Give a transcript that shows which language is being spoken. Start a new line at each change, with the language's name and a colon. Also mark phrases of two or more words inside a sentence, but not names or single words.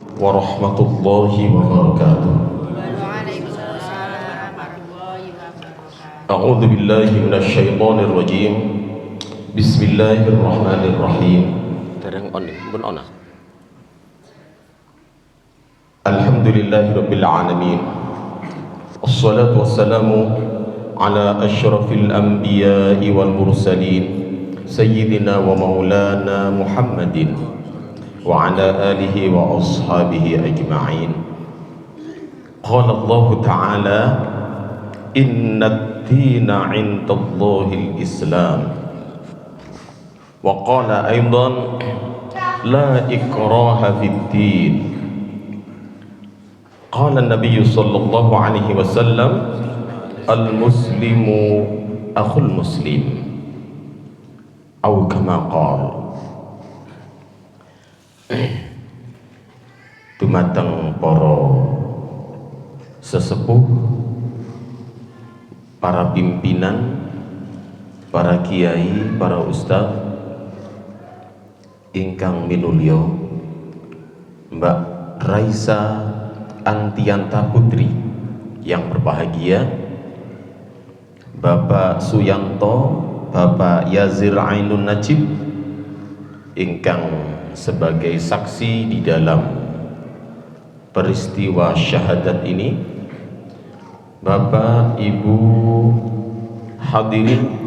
Arabic: ورحمة الله وبركاته. وعليكم السلام ورحمة الله وبركاته. أعوذ بالله من الشيطان الرجيم. بسم الله الرحمن الرحيم.
Javanese: Dereng on, pun on.
Arabic: الحمد لله رب العالمين. والصلاة والسلام على أشرف الأنبياء والمرسلين سيدنا ومولانا محمد وعلى آله وأصحابه أجمعين. قال الله تعالى إن الدين عند الله الإسلام. وقال أيضا لا إكراه في الدين. قال النبي صلى الله عليه وسلم المسلم أخو المسلم. Atau كما قال.
Javanese: Dumateng para sesepuh, para pimpinan, para kiai, para ustaz ingkang minulya, Mbak Raisa Antianta Putri
Indonesian: yang berbahagia, Bapak Suyanto, Bapak Yazir Ainun Najib ingkang sebagai saksi di dalam peristiwa syahadat ini, Bapak Ibu hadirin